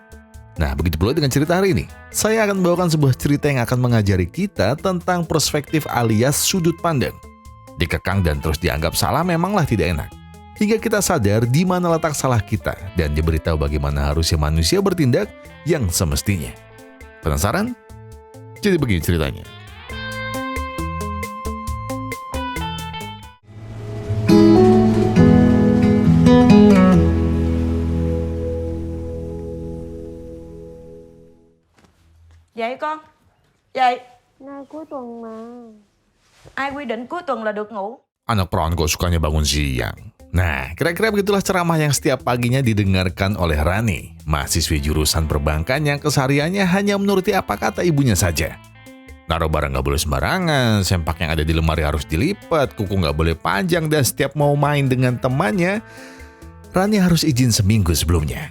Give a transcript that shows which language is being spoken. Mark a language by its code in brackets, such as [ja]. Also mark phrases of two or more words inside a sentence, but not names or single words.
[id] Nah, begitu pula dengan cerita hari ini. Saya akan membawakan sebuah cerita yang akan mengajari kita tentang perspektif alias sudut pandang. Dikekang dan terus dianggap salah memanglah tidak enak. Hingga kita sadar di mana letak salah kita dan diberitahu bagaimana harusnya manusia bertindak yang semestinya. Penasaran? Jadi begini ceritanya. [vi] Dậy con. Dậy. Nay cuối tuần mà. Ai quy định cuối tuần là được ngủ? [id] Anak perawan kok sukanya bangun siang. Nah, kira-kira begitulah ceramah yang setiap paginya didengarkan oleh Rani, mahasiswi jurusan perbankan yang kesehariannya hanya menuruti apa kata ibunya saja. Naruh barang nggak boleh sembarangan, sempak yang ada di lemari harus dilipat, kuku nggak boleh panjang, dan setiap mau main dengan temannya, Rani harus izin seminggu sebelumnya.